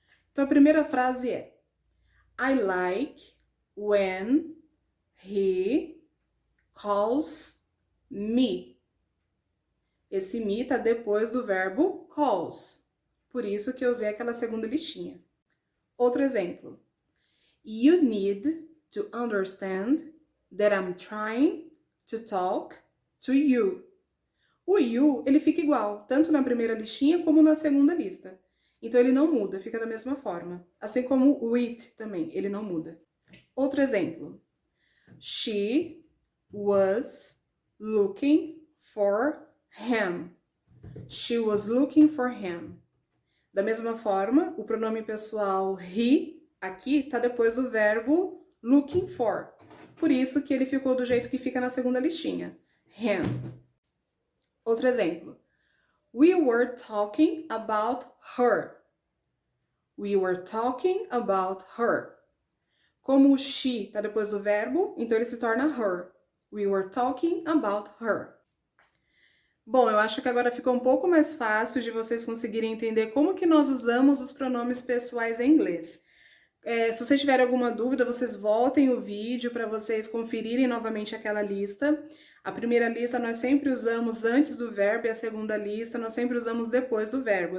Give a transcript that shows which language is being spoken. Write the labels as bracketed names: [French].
[Portuguese] Então, a primeira frase é [English] I like when he calls me. [Portuguese] Esse me está depois do verbo calls. Por isso que eu usei aquela segunda listinha. Outro exemplo. [English] You need to understand that I'm trying to talk to you. [Portuguese] O you, ele fica igual, tanto na primeira listinha como na segunda lista. Então, ele não muda, fica da mesma forma. Assim como o it também, ele não muda. Outro exemplo. [English] She was looking for him. She was looking for him. [Portuguese] Da mesma forma, o pronome pessoal he, aqui, está depois do verbo looking for. Por isso que ele ficou do jeito que fica na segunda listinha. Him. Outro exemplo. [English] We were talking about her. We were talking about her. [Portuguese] Como o she está depois do verbo, então ele se torna her. [English] We were talking about her. [Portuguese] Bom, eu acho que agora ficou um pouco mais fácil de vocês conseguirem entender como que nós usamos os pronomes pessoais em inglês. Se vocês tiverem alguma dúvida, vocês voltem o vídeo para vocês conferirem novamente aquela lista. A primeira lista nós sempre usamos antes do verbo e a segunda lista nós sempre usamos depois do verbo.